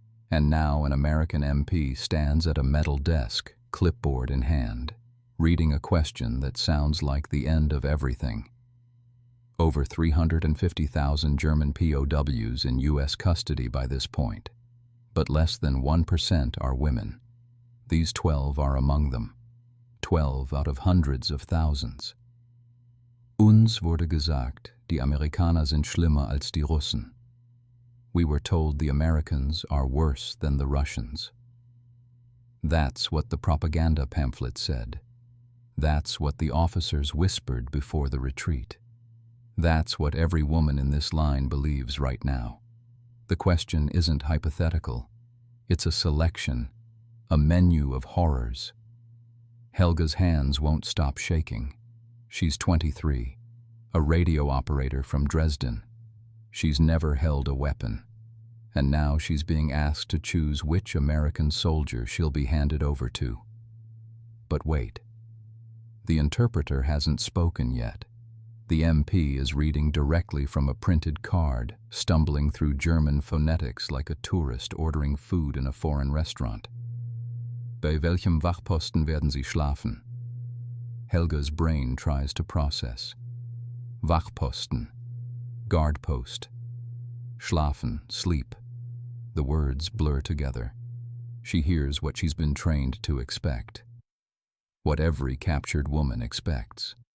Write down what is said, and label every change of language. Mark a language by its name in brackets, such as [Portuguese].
[English] And now an American MP stands at a metal desk, clipboard in hand, reading a question that sounds like the end of everything. Over 350,000 German POWs in U.S. custody by this point, but less than 1% are women. These 12 are among them. 12 out of hundreds of thousands. [German] Uns wurde gesagt, die Amerikaner sind schlimmer als die Russen. [English] We were told the Americans are worse than the Russians. That's what the propaganda pamphlet said. That's what the officers whispered before the retreat. That's what every woman in this line believes right now. The question isn't hypothetical. It's a selection, a menu of horrors. Helga's hands won't stop shaking. She's 23, a radio operator from Dresden. She's never held a weapon, and now she's being asked to choose which American soldier she'll be handed over to. But wait. The interpreter hasn't spoken yet. The MP is reading directly from a printed card, stumbling through German phonetics like a tourist ordering food in a foreign restaurant. [German] Bei welchem Wachposten werden Sie schlafen? [English] Helga's brain tries to process. Wachposten, guard post. Schlafen, sleep. The words blur together. She hears what she's been trained to expect. What every captured woman expects.